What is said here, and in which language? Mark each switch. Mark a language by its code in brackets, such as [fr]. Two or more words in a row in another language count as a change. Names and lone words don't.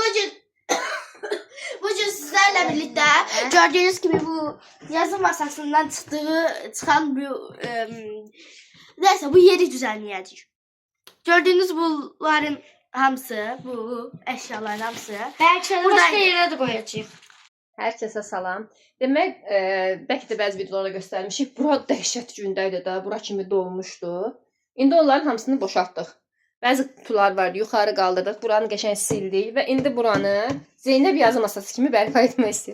[tr] Bugün sizlerle birlikte gördüğünüz gibi bu yazı masasından çıkan bu neyse bu yeri düzenleyeceğiz. Gördüğünüz bunların hamısı, bu eşyaların hamısı. Belki başka yere de koyacağıq. [az] Hər kəsə salam. Demək, bəlkə də bəzi videolarda göstərmişik. Bura dəhşət gündəydi də, bura kimi dolmuşdu. İndi onların hamısını boşaltdıq. Bəzi [tr] kutular vardı, [az] yuxarı qaldırdıq. Buranı qəşəng sildik və indi buranı Zeynəb yazı masası kimi bərpa etmək istəyir.